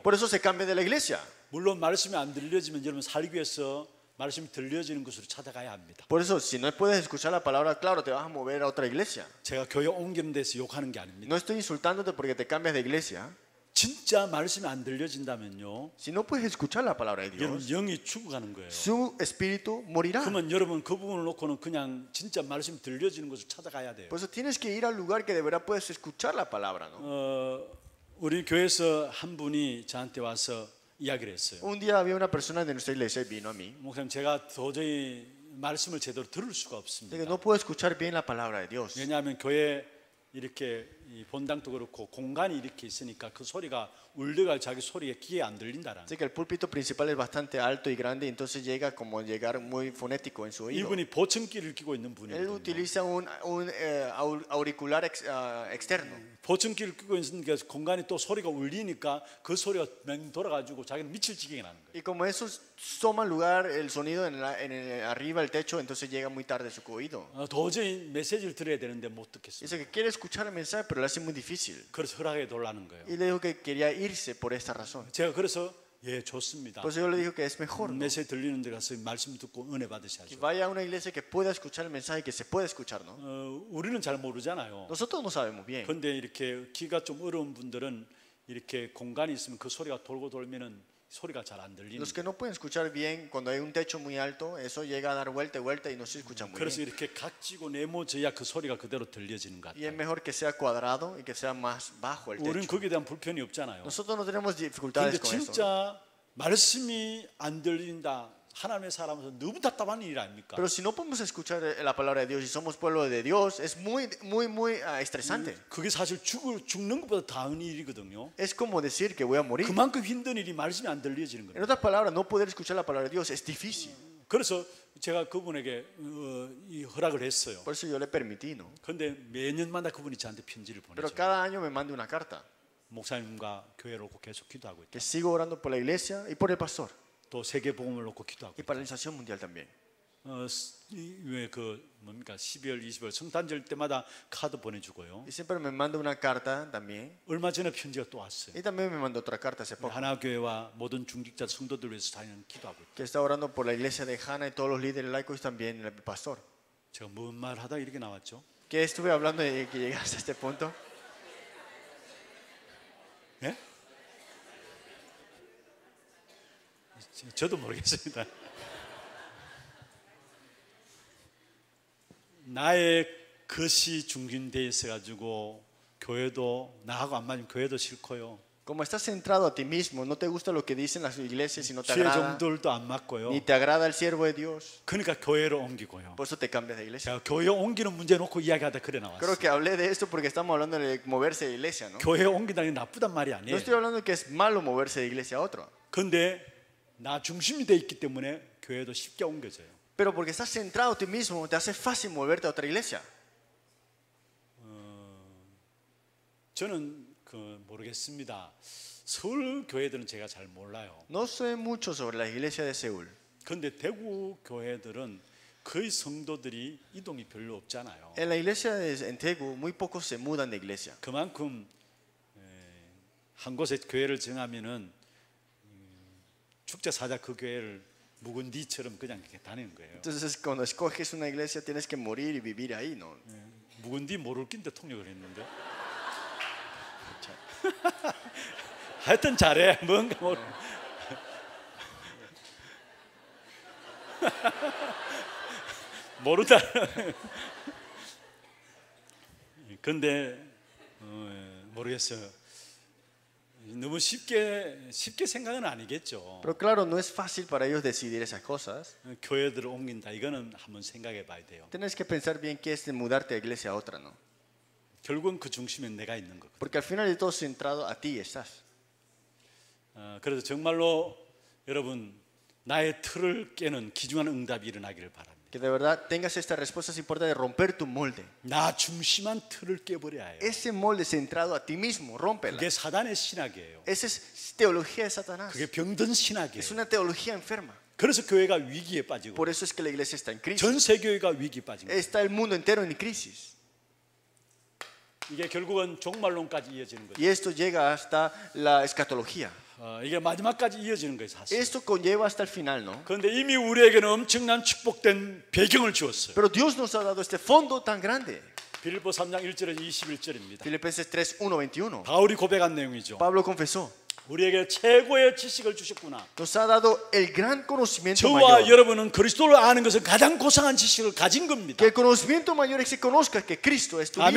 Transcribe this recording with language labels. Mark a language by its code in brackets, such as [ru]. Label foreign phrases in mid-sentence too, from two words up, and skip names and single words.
[es] Por eso se cambia de la iglesia. [ko] 물론 말씀이 안 들려지면 여러분 살기 위해서 말씀이 들려지는 곳으로 찾아가야 합니다. [es] Por eso, si no puedes escuchar la palabra, claro, te vas a mover a otra iglesia. [ko] 제가 교회 옮기는 데서 욕하는 게 아닙니다. [es] No estoy insultándote porque te cambias de iglesia. [ko] 진짜 말씀이 안 들려진다면요, [es] Si no puedes escuchar la palabra de [ko] 여러분 [es] Dios, [ko] 영이 죽어가는 거예요. [es] su espíritu morirá. [ko] 그러면 여러분 그 부분을 놓고는 그냥 진짜 말씀이 들려지는 것을 찾아가야 돼요. [es] Por eso tienes que ir al lugar que de verdad puedes escuchar la palabra, ¿no? [ko] 우리 교회에서 한 분이 저한테 와서 이야기를 했어요. [es] Un día había una persona de nuestra iglesia y vino a mí. [ko] 목사님, 제가 도저히 말씀을 제대로 들을 수가 [es] De [ko] 없습니다. [es] que no puedo escuchar bien la palabra de Dios. [ko] 왜냐하면 교회 이렇게 이 본당도 그렇고 공간이 이렇게 있으니까 그 소리가 울려가 자기 소리에 귀에 안 들린다라는. [es] Sé que el púlpito principal es bastante alto y grande, y entonces llega como llegar muy fonético en su oído. [ko] 이분이 보청기를 끼고 있는 [es] Él [ko] 분이거든요. [es] utiliza un auricular externo. [ko] 보청기를 끼고 있으니까 공간이 또 소리가 울리니까 그 소리가 맹 돌아가지고 자기는 미칠 지경이 나는 거예요. [es] Y como eso toma lugar el sonido arriba del techo, entonces llega muy tarde a su oído. [ko] 도저히 메시지를 들어야 되는데 못 듣겠어요. [es] Dice que quiere escuchar el mensaje, pero le hace muy difícil. [ko] 그래서 허락해 달라는 거예요. [es] Y le dijo que quería irse por esta razón. [ko] 제가 그래서 예, 좋습니다. [es] Pues yo le digo que es mejor, ¿no? [ko] 메시지 들리는 데 가서 말씀 듣고 은혜 [es] Que [ko] 받으셔야죠. [es] vaya a una iglesia que pueda escuchar el mensaje, que se pueda escuchar, ¿no? [ko] 우리는 잘 모르잖아요. [es] Nosotros no sabemos bien. [ko] 근데 이렇게 귀가 좀 어려운 분들은 이렇게 공간이 있으면 그 소리가 돌고 돌면은 소리가 잘 안 들리는 [es] Los que [ko] 거예요. [es] no pueden escuchar bien, cuando hay un techo muy alto, eso llega a dar vuelta y vuelta y no se escucha muy [ko] 그래서 [es] bien. [ko] 이렇게 각지고 네모져야 그 소리가 그대로 들려지는 것 [es] Y es [ko] 같아요. [es] mejor que sea cuadrado y que sea más bajo el [ko] 우리는 [es] techo. [ko] 거기에 대한 불편이 없잖아요. [es] Nosotros no tenemos [ko] 근데 [es] dificultades con eso, ¿no? [ko] 진짜 말씀이 안 들린다. 하나님의 사람으로서 너무 답답한 일 아닙니까? [es] Pero si no podemos escuchar la palabra de Dios y somos pueblo de Dios, es muy estresante. [ko] 그게 사실 죽는 것보다 다른 일이거든요. [es] Es como decir que voy a morir. [ko] 그만큼 힘든 일이 말씀이 안 들려지는 [es] En [ko] 거예요. [es] otras palabras, no poder escuchar la palabra de Dios es difícil. [ko] 그래서 제가 그분에게 이 허락을 했어요. [es] Por eso yo le permití, ¿no? [ko] 그런데 매년마다 그분이 저한테 편지를 [es] Pero [ko] 보내죠. [es] cada año me manda una carta [ko] 목사님과 교회를 놓고 계속 기도하고 있다. [es] que sigo orando por la iglesia y por el pastor [ko] 또 세계 복음을 놓고 기도하고 [es] y [ko] 있다. [es] para la nación mundial también. [ko] 왜그 뭡니까 12월 20월 성탄절 때마다 카드 보내주고요. [es] Y siempre me manda una carta también. [ko] 얼마 전에 편지가 또 왔어요. [es] Y también me mandó otra carta hace poco, [ko] 하나교회와 모든 중직자 성도들 위해서 자기는 기도하고 있다. [es] que está orando por la iglesia de Hannah y todos los líderes laicos y también el pastor. [ko] 제가 뭔 말 하다 이렇게 나왔죠? [es] ¿Qué estuve hablando de que llegaste a este punto? [ko] 예? 저도 모르겠습니다. 나의 것이 중심되어 있어 가지고 교회도 나하고 안 맞으면 교회도 싫고요. [es] Como estás centrado a ti mismo, no te gusta lo que dicen las iglesias y no te [ko] 주의 [es] agrada, [ko] 종들도 안 맞고요. [es] ni te agrada el siervo de Dios, [ko] 그러니까 교회로 옮기고요. [es] por eso te cambias de iglesia. [ko] 제가 교회 옮기는 문제 놓고 이야기하다 그래 나왔어요. [es] Creo que hablé de esto porque estamos hablando de moverse de iglesia, ¿no? [ko] 교회 옮긴다는 게 나쁘단 말이 [es] No [ko] 아니에요. [es] estoy hablando de que es malo moverse de iglesia a otra, [ko] 근데 나 중심이 돼 있기 때문에 교회도 쉽게 옮겨져요. [es] pero porque estás centrado a ti mismo, te hace fácil moverte a otra iglesia. [ko] 저는 모르겠습니다. 서울 교회들은 제가 잘 몰라요. [es] No sé mucho sobre la iglesia de Seúl, [ko] 그런데 대구 교회들은 거의 성도들이 이동이 별로 없잖아요. [es] en la iglesia en Daegu muy pocos se mudan de iglesia. [ko] 그만큼 한 곳에 교회를 정하면은 축제 사자 그 교회를 묵은디처럼 그냥 이렇게 다니는 거예요. [es] Entonces cuando escoges una iglesia tienes que morir y vivir ahí, ¿no? [ko] 묵은디 모를 낀데 통역을 했는데. 하여튼 잘해. 뭔가 모르. 모르다. 근데 모르겠어요. 너무 쉽게 생각은 아니겠죠. [es] Pero claro, no es fácil para ellos decidir esas cosas. [ko] 교회들을 옮긴다. 이거는 한번 생각해 봐야 돼요. [es] Tienes que pensar bien qué es de mudarte de iglesia a otra, ¿no? [ko] 결국은 그 중심에 내가 있는 거거든요. [es] Porque al final de todo centrado a ti estás. [ko] 그래서 정말로 여러분 나의 틀을 깨는 귀중한 응답이 일어나기를 바랍니다. [es] Que de verdad tengas esta respuesta, es importante romper tu molde. [ko] 나 중심한 틀을 깨버려야 해요. [es] Ese molde centrado a ti mismo, rómpela. [ko] 그게 사단의 신학이에요. [es] Esa es teología de Satanás. [ko] 그게 병든 [es] Es [ko] 신학이에요. [es] una teología enferma. [ko] 그래서 교회가 위기에 빠지고 [es] Por eso es que la iglesia está en crisis. [ko] 전 세계가 위기에 빠진 거예요. [es] Está el mundo entero en crisis. [ko] 이게 결국은 종말론까지 이어지는 거죠. [es] Y esto llega hasta la escatología. [ko] 이게 마지막까지 이어지는 거예요, 사실. [es] Esto conlleva hasta el final, ¿no? [ko] 그런데 이미 우리에게는 엄청난 축복된 배경을 주었어요. [es] Pero Dios nos ha dado este fondo tan grande. [ko] 빌립보 3장 1절에서 21절입니다. [es] Filipenses 3, 1, 21. [ko] 바울이 고백한 내용이죠. [es] Pablo confesó, [ko] 우리에게 최고의 지식을 주셨구나. [es] nos ha dado el gran conocimiento [ko] 저와 [es] mayor. [ko] 여러분은 그리스도를 아는 것은 가장 고상한 지식을 가진 겁니다. [es] Que el conocimiento mayor es que conozcas que Cristo es tu vida.